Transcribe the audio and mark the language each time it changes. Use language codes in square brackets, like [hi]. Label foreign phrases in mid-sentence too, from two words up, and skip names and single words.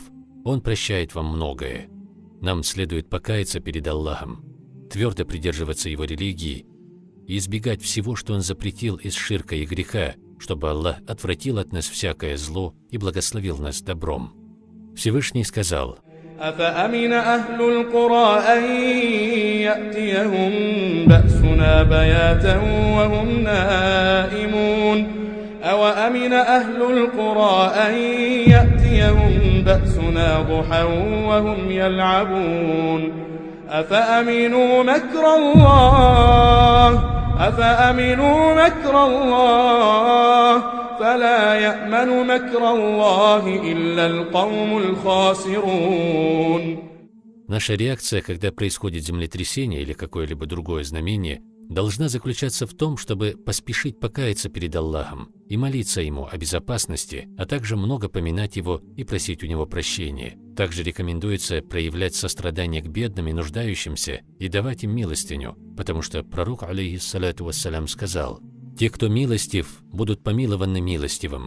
[ru] Он прощает вам многое». Нам следует покаяться перед Аллахом, твердо придерживаться его религии и избегать всего, что он запретил из ширка и греха, чтобы Аллах отвратил от нас всякое зло и благословил нас добром. Всевышний сказал: [ar] أفأمن أهل القرى أن يأتيهم بأسنا بياتا وهم نائمون أوأمن أهل القرى أن يأتيهم بأسنا ضحى وهم يلعبون أفأمنوا مكر الله فلا يأمن مكر الله إلا القوم الخاسرون. [ru] Наша реакция, когда происходит землетрясение или какое-либо другое знамение, должна заключаться в том, чтобы поспешить покаяться перед Аллахом и молиться Ему о безопасности, а также много поминать Его и просить у Него прощения. Также рекомендуется проявлять сострадание к бедным и нуждающимся и давать им милостыню, потому что пророк, [ar] عليه الصلاة والسلام, [ru] сказал: «Те, кто милостив, будут помилованы милостивым.